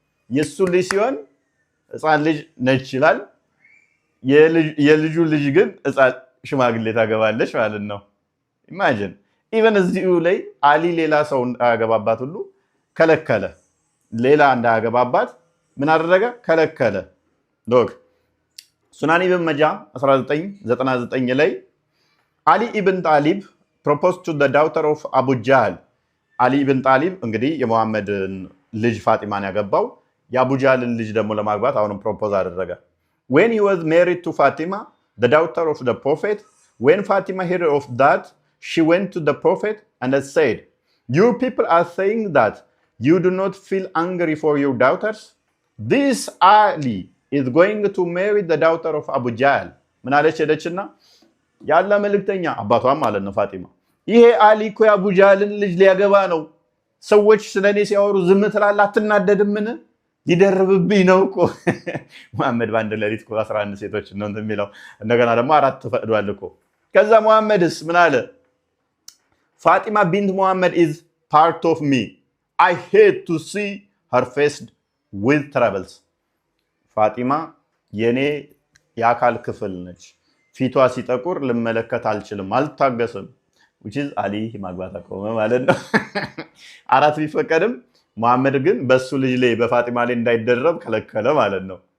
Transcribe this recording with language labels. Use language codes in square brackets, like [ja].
[am] የሱ ልጅ ሲሆን ህፃን ልጅ ነች ይላል። የልጁ ልጅ ግን ህፃን ሽማግሌ ታገባለች ማለት ነው። [en] ኢማጂን ኢቨን [am] እዚሁ ላይ አሊ ሌላ ሰው እንዳያገባባት ሁሉ ከለከለ። ሌላ እንዳያገባባት ምን አደረገ? ከለከለ። ሎክ ሱናን ኢብን መጃ 1999 ላይ አሊ ኢብን ጣሊብ [en] proposed to the daughter of [am] Abu Jahl. አሊ ኢብን ጣሊብ እንግዲህ የሙሐመድን ልጅ ፋጢማን ያገባው የአቡ ጃህልን ልጅ ደግሞ ለማግባት አሁንም ፕሮፖዝ አደረገ። [en] when he was married to Fatima, the daughter of the prophet, when Fatima heard of that, she went to the prophet and said, you people are saying that you do not feel angry for your daughters. This Ali is going to marry the daughter of Abu Jahl. [am] ምን አለች ሄደችና ያለ መልእክተኛ አባቷም ማለት ነው ፋጢማ ይሄ አሊ እኮ የአቡ ጃህልን ልጅ ሊያገባ ነው። ሰዎች ስለኔ ሲያወሩ ዝም ትላለህ አትናደድምን? ሊደርብብኝ ነው እኮ መሐመድ ባንድ ለሊት እኮ 11 ሴቶች ነው እንደሚለው እንደገና ደግሞ 4 ፈቅዷል እኮ። ከዛ መሐመድስ ምን አለ? [en] ፋጢማ ቢንት መሐመድ is part of me. I hate to see her faced with troubles. [am] ፋጢማ የኔ የአካል ክፍል ነች። ፊቷ ሲጠቁር ልመለከት አልችልም፣ አልታገስም። [en] which is [am] አሊ ማግባት አቆመ ማለት ነው። 4 ቢፈቀድም መሐመድ ግን በሱ ልጅ ላይ በፋጢማ ላይ እንዳይደረብ ከለከለ ማለት ነው።